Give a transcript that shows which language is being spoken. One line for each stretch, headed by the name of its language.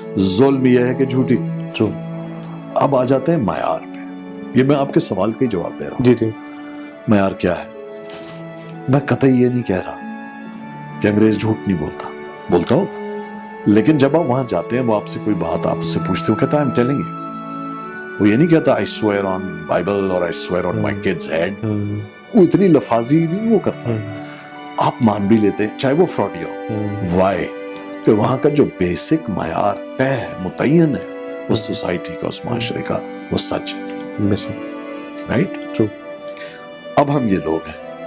Urdu: ظلم یہ ہے کہ جھوٹی. اب آ جاتے ہیں معیار پہ. یہ میں آپ کے سوال کا ہی جواب دے رہا ہوں. جی جی. معیار کیا ہے؟ میں قطعی یہ نہیں کہہ رہا کہ انگریز جھوٹ نہیں بولتا ہوگا, لیکن جب آپ وہاں جاتے ہیں وہ آپ سے کوئی بات آپ سے پوچھتے ہو, کہتا ہے
English: I'm telling you.
Urdu: وہ یہ نہیں کہتا
English: I swear on Bible or I swear on my kid's head.
Urdu: وہ اتنی لفاظی نہیں وہ کرتا. آپ مان بھی لیتے چاہے وہ فراڈی ہو. وائی؟ کہ وہاں کا جو بیسک معیار طے ہے, متعین ہے, اس سوسائٹی کا, اس معاشرے کا, وہ سچ ہے, رائٹ. اب ہم یہ لوگ ہیں.